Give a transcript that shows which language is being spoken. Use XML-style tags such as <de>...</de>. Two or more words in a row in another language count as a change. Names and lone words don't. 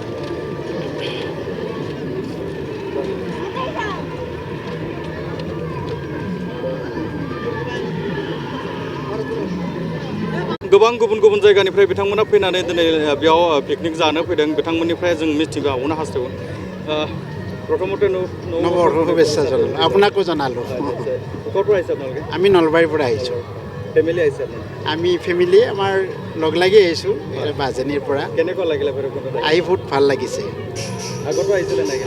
<brx>गोबां गुबुन गुबुन जायगानिफ्राय बिथांमोना फैनानै दिनै बेयाव पिकनिक जानो फैदों बिथांमोननिफ्राय जों मिथिबावनो हास्थायगोन প্ৰথমতে</brx> <as>নৱবৰ্ষৰ শুভেচ্ছা জনালোঁ আপোনাকো জনালোঁ ক'ৰ পৰা আহিছে আপোনালোকে আমি নলবাৰীৰ পৰা আহিছোঁ ফেমিলি আহিছে আমি ফেমিলি আমাৰ লগ লাগি আহিছোঁ বাজনীৰ পৰা কেনেকুৱা লাগিলে ভৈৰৱকুণ্ডত আহি বহুত ভাল লাগিছে আগতো আহিছিলে নাই</as>